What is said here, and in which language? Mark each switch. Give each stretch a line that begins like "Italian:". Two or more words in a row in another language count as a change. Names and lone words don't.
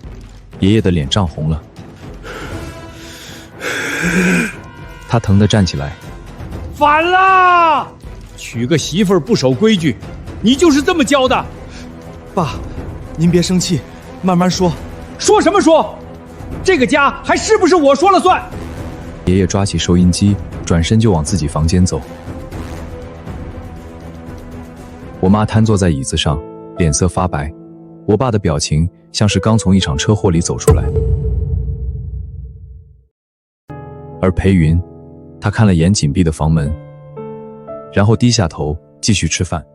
Chinese: 爷爷的脸涨紅了，他疼得站起來。反了！娶個媳婦兒不守規矩，你就是這麼教的。爸，您別生氣，慢慢說。說什麼說？這個家還是不是我說了算？爺爺抓起收音機，轉身就往自己房間走。我媽癱坐在椅子上，臉色發白。我爸的表情像是剛從一場車禍裡走出來。而裴雲，他看了眼緊閉的房門，然後低下頭繼續吃飯。